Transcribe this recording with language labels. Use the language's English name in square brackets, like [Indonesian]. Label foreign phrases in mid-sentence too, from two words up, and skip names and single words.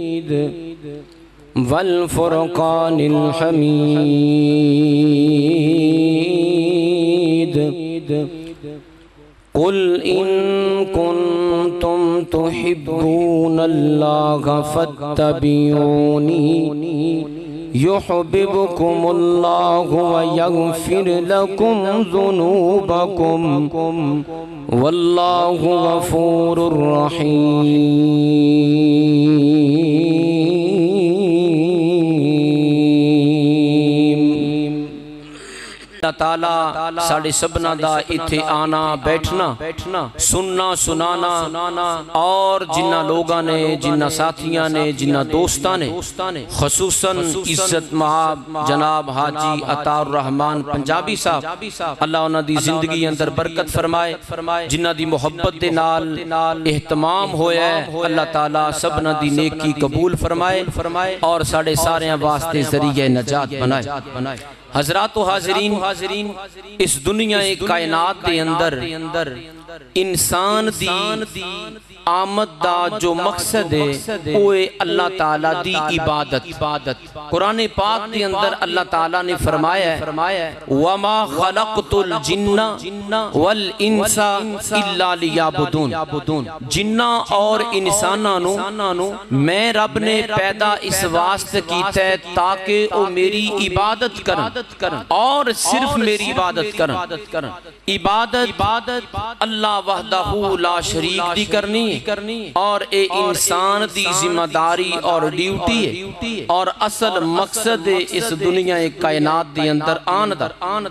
[Arabic] والفرقان الحميد قل إن كنتم تحبون الله فاتبعوني يحببكم الله ويغفر لكم ذنوبكم والله غفور [Punjabi] رحيم اللہ تعالیٰ ساڑھے سبنا دا اتھے آنا بیٹھنا سننا سنانا اور جنہ لوگاں نے جنہ ساتھیاں نے جنہ دوستاں نے خصوصاً عزت محاب جناب حاجی عطا الرحمن پنجابی صاحب اللہ انہاں دی زندگی اندر برکت فرمائے جنہ دی محبت دے نال اہتمام ہویا ہے اللہ تعالیٰ سبنا دی نیکی قبول فرمائے اور ساڑھے سارے واسطے ذریعہ نجات بنائے حضرات و حاضرین اس دنیا کائنات دے اندر انسان دی آمد دا جو مقصد ہے وہ اللہ تعالیٰ دی عبادت. قرآن پاک دی اندر اللہ تعالیٰ نے فرمایا ہے [Arabic] وَمَا خَلَقْتُ الْجِنَّ وَالْإِنسَ إِلَّا لِيَعْبُدُونَ. [Punjabi] جنہ اور انسانانو میں رب نے پیدا اس واسطے کیتا ہے تاکہ وہ میری عبادت کرن اور صرف میری عبادت کرن. عبادت اللہ وحدہ لا شریک دی کرنی اور اے انسان دی ذمہ داری اور ڈیوٹی ہے اور اصل مقصد اس دنیا کائنات دی اندر آن دا.